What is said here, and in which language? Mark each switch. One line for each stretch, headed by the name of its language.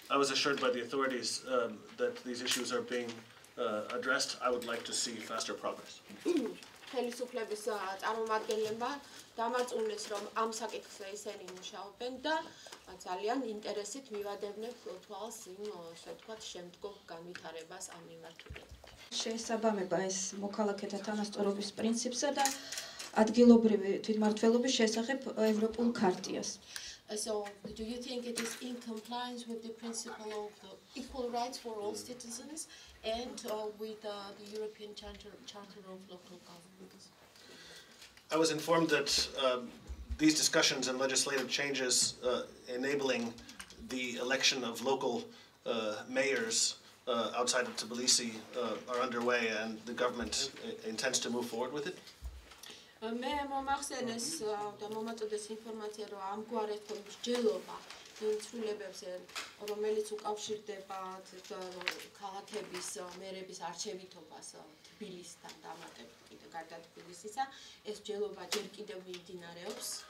English: I was assured by the authorities that these issues are being addressed. I would like to see faster progress.
Georgian: ხელისუფლების წარმომადგენლებმა დამარწმუნეს რომ ამ საკითხზე ისინი მუშაობენ და ძალიან ინტერესით მივადევნებ თვალს იმ ასე ვთქვათ შემდგომ განვითარებას ამ მიმართულებით. შეესაბამება ეს მოქალაქეთა თანასწორობის პრინციპსა და ადგილობრივი თვითმმართველობის შესახებ ევროპულ ქარტიას.
English: So, do you think it is in compliance with the principle of equal rights for all citizens and with the European Charter of Local Governments? I was informed that these discussions and legislative changes enabling the election of local mayors outside of Tbilisi are underway, and the government intends to move forward with it.
Georgian: მე მომახსენეს და მომაწოდეს ინფორმაცია რომ ამგვარად მსჯელობა ცვლილებებზე რომელიც უკავშირდება ქალაქების მერების არჩევითობას თბილისთან დამატებით კიდე გარდა თბილისისა ეს მსჯელობა ჯერ კიდევ მიმდინარეობს